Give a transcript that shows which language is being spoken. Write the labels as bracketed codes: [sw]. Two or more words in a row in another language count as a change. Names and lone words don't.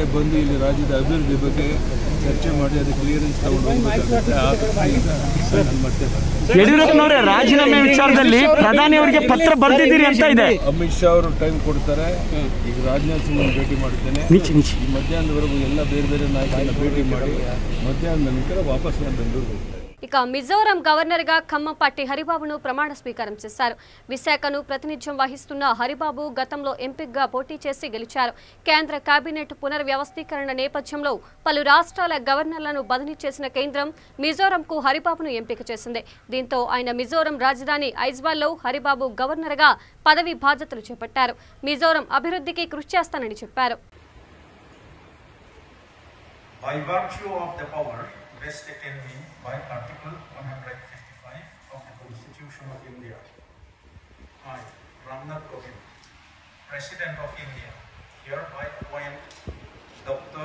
[kn] ಬಂದು ಇಲ್ಲಿ ರಾಜ್ಯದ ಅಭಿವೃದ್ಧಿ ಬಗ್ಗೆ ಚರ್ಚೆ ಮಾಡಿ ಅದು ಕ್ಲಿಯರೆನ್ಸ್ ತಗೊಂಡು ಹೋಗಬೇಕಾಗುತ್ತೆ. ಮತ್ತೆ ಯಡಿಯೂರಪ್ಪನವರೇ ರಾಜೀನಾಮೆ ವಿಚಾರದಲ್ಲಿ ಪ್ರಧಾನಿ ಅವರಿಗೆ ಪತ್ರ ಬರೆದಿದ್ದೀರಿ ಅಂತ ಇದೆ. ಅಮಿತ್ ಶಾ ಅವರು ಟೈಮ್ ಕೊಡ್ತಾರೆ. ಈಗ ರಾಜನಾಥ್ ಸಿಂಗ್ ಭೇಟಿ ಮಾಡ್ತೇನೆ. ಈ ಮಧ್ಯಾಹ್ನದವರೆಗೂ ಎಲ್ಲ ಬೇರೆ ಬೇರೆ ನಾಯಕರನ್ನ ಭೇಟಿ ಮಾಡಿ ಮಧ್ಯಾಹ್ನದ ನಂತರ ವಾಪಸ್ ನಾನು ಬೆಂಗಳೂರಿಗೆ ಹೋಗ್ತೇನೆ. [te] ఇక మిజోరం గవర్నర్ గా కమ్మపాటి హరిబాబును ప్రమాణ స్వీకారం చేశారు. విశాఖను ప్రాతినిధ్యం వహిస్తున్న హరిబాబు గతంలో ఎంపీగా పోటీ చేసి గెలిచారు. కేంద్ర కేబినెట్ పునర్వ్యవస్థీకరణ నేపథ్యంలో పలు రాష్ట్రాల గవర్నర్లను బదిలీ చేసిన కేంద్రం మిజోరంకు హరిబాబును ఎంపిక చేసింది. దీంతో ఆయన మిజోరం రాజధాని ఐజ్వాల్లో హరిబాబు గవర్నర్ గా పదవి బాధ్యతలు చేపట్టారు. మిజోరం అభివృద్ధికి కృషి చేస్తానని చెప్పారు. [en] Vested in me by Article 155 of the Constitution of India. I, Ramnath Kovind, President of India, hereby appoint Dr.